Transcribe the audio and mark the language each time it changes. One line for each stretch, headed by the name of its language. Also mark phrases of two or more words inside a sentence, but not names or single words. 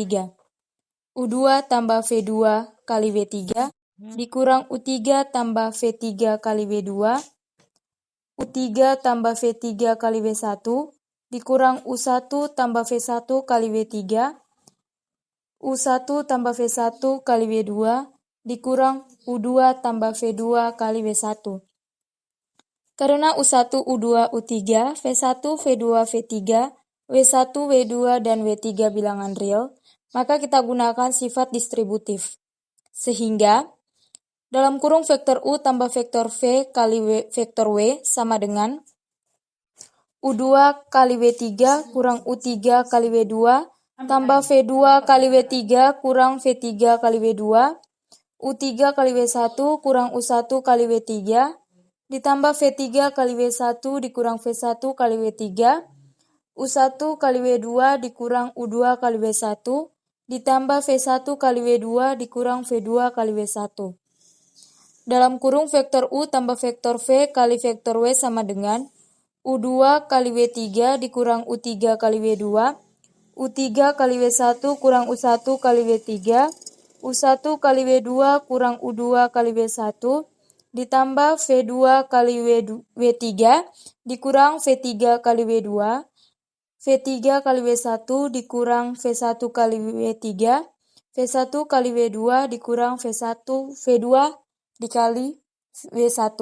Indonesian: U2 tambah V2 kali W3 dikurang U3 tambah V3 kali W2, U3 tambah V3 kali W1 dikurang U1 tambah V1 kali W3, U1 tambah V1 kali W2 dikurang U2 tambah V2 kali W1. Karena U1, U2, U3, V1, V2, V3, W1, W2, dan W3 bilangan real, maka kita gunakan sifat distributif. Sehingga dalam kurung vektor U tambah vektor V kali vektor W sama dengan U2 kali W3 kurang U3 kali W2 tambah V2 kali W3 kurang V3 kali W2, U3 kali W1 kurang U1 kali W3 ditambah V3 kali W1 dikurang V1 kali W3, U1 kali W2 dikurang U2 kali W1 ditambah V1 kali W2 dikurang V2 kali W1. Dalam kurung vektor U tambah vektor V kali vektor W sama dengan U2 kali W3 dikurang U3 kali W2, U3 kali W1 kurang U1 kali W3, U1 kali W2 kurang U2 kali W1 ditambah V2 kali W3 dikurang V3 kali W2, V3 kali W1 dikurang V1 kali W3, V1 kali W2 dikurang V2 dikali W1.